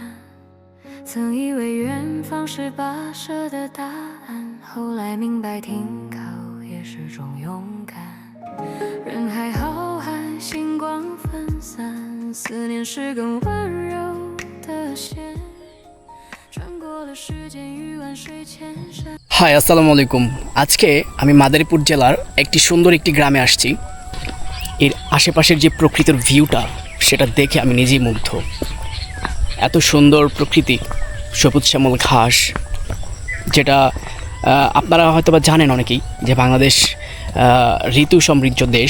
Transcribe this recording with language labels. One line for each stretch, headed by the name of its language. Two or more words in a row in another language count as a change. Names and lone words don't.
Chinese: 曾以为远方是跋涉的答案，后来明白停靠也是种勇敢。人海浩瀚，星光分散，思念是根温柔的线，穿过了时间与万水千山。
Bangla: হাই আসসালামু আলাইকুম। আজকে আমি মাদারীপুর জেলার একটি সুন্দর একটি গ্রামে আসছি। এর আশেপাশের যে প্রকৃতির ভিউটা সেটা দেখে আমি নিজেই মুগ্ধ। এত সুন্দর প্রকৃতি, সবুজ শ্যামল ঘাস, যেটা আপনারা হয়তো বা জানেন অনেকেই যে বাংলাদেশ ঋতু সমৃদ্ধ দেশ।